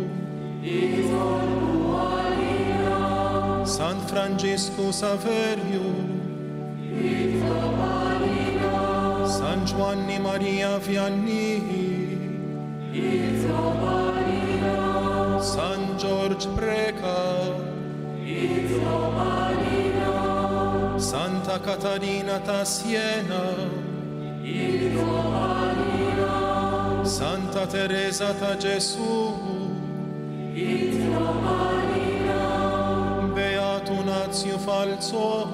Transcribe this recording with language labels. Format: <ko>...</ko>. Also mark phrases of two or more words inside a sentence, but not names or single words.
<mt>San Francesco Saverio, San Giovanni Maria Vianney, San George Breca, Santa Catarina ta' Siena, Santa Teresa ta' Gesù, Beato Nazio Falso,</mt>